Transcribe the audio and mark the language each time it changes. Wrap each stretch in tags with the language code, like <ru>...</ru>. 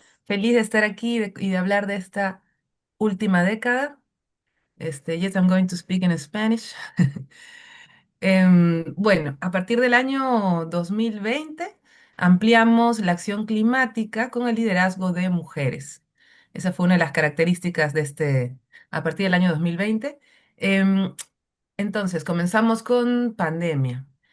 <es>Feliz de estar aquí y de hablar de esta última década.</es> <en>Yes, I'm going to speak in Spanish.</en> <es>Bueno, a partir del año 2020 ampliamos la acción climática con el liderazgo de mujeres. Esa fue una de las características de a partir del año 2020. Em, entonces, comenzamos con pandemia.</es>